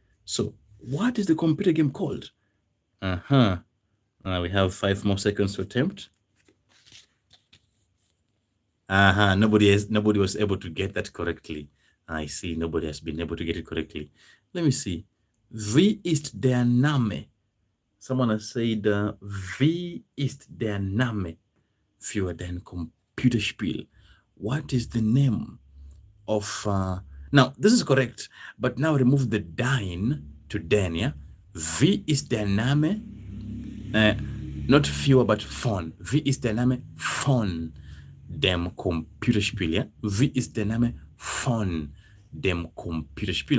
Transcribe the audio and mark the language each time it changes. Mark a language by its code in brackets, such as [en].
[en] So what is the computer game called? We have 5 more seconds to attempt. Nobody was able to get that correctly. I see nobody has been able to get it correctly. Let me see. [de] Wie ist der Name? [en] Someone has said, [de] wie ist der Name für dein Computerspiel? [en] What is the name of... Now, this is correct, but now remove the dein to den, yeah? [de] Wie ist der Name? [en] Not fewer, but [de] von. Wie ist der Name von dem Computerspiel, yeah? Wie ist der Name von dem Computerspiel?